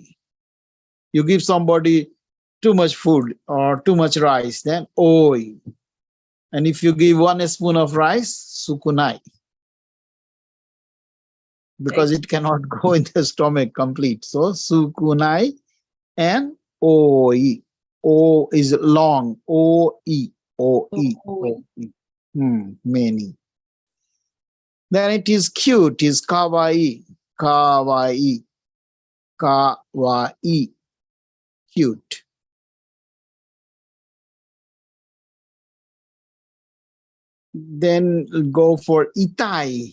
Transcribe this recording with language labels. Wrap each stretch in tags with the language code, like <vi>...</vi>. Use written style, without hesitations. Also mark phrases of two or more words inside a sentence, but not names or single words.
<en>You give somebody too much food or too much rice, then oi. And if you give 1 spoon of rice, sukunai, because Right. it cannot go in the stomach complete. So sukunai and oi. O is long. O-E. O-E. Oh, O-E. Many. Then it is cute, is kawaii.</en> <ja>Kawaii. Kawaii.</ja> <en>Cute. Then go for itai.</en>